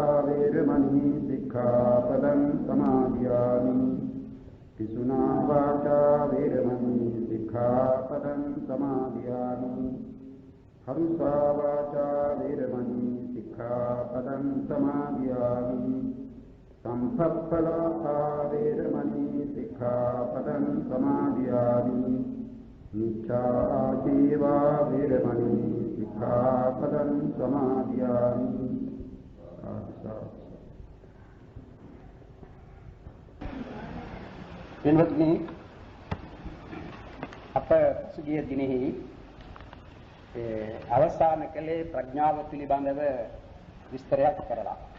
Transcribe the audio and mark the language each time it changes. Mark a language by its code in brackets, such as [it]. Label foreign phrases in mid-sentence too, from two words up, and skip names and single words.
[pi] वीरमणि सिक्खापदं समादयामि पिसुना वाचा वीरमणि सिक्खापदं समादयामि हरुषा वाचा वीरमणि सिक्खापदं समादयामि संपत्फलाता वीरमणि सिक्खापदं समादयामि मिथ्याजीवा वीरमणि सिक्खापदं समादयामि [si] පින්වත්නි අප සුගිය දිනෙහි අවසාන කලේ ප්‍රඥාව පිළිබඳව විස්තරයක් කරලා.